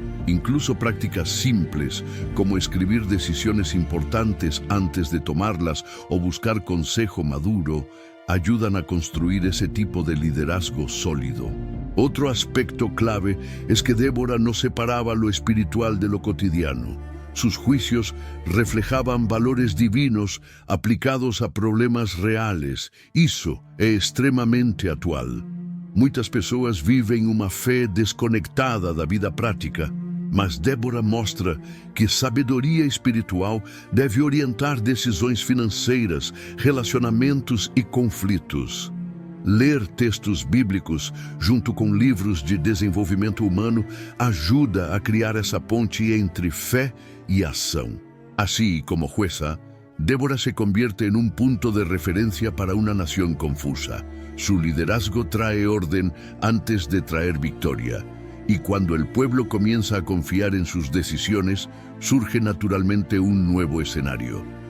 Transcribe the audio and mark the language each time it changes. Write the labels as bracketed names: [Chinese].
[Spanish] Incluso prácticas simples, como escribir decisiones importantes antes de tomarlas o buscar consejo maduro, ayudan a construir ese tipo de liderazgo sólido. Otro aspecto clave es que Débora no separaba lo espiritual de lo cotidiano. Sus juicios reflejaban valores divinos aplicados a problemas reales. [Portuguese] Isso é extremamente atual. Muitas pessoas vivem uma fé desconectada da vida prática, mas Débora mostra que sabedoria espiritual deve orientar decisões financeiras, relacionamentos e conflitos. Ler textos bíblicos junto com livros de desenvolvimento humano ajuda a criar essa ponte entre fé y ação. [Spanish] Así como jueza, Débora se convierte en un punto de referencia para una nación confusa. Su liderazgo trae orden antes de traer victoria, y cuando el pueblo comienza a confiar en sus decisiones, surge naturalmente un nuevo escenario.